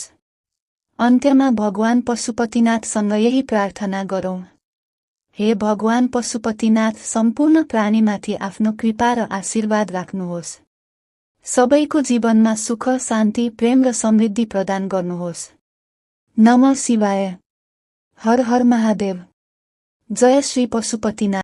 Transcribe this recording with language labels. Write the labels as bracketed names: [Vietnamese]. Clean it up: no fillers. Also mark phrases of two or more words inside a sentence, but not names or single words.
[Nepali] अन्त्यमा भगवान पशुपतिनाथसँग यही प्रार्थना गरौँ। हे भगवान पशुपतिनाथ, सम्पूर्ण प्राणीमाथि आफ्नो कृपा र आशीर्वाद राख्नुहोस्। सबैको जीवनमा सुख, शान्ति, प्रेम र समृद्धि प्रदान गर्नुहोस्। [Sanskrit] नमः शिवाय। हर हर महादेव। [Nepali] जय श्री पशुपतिनाथ।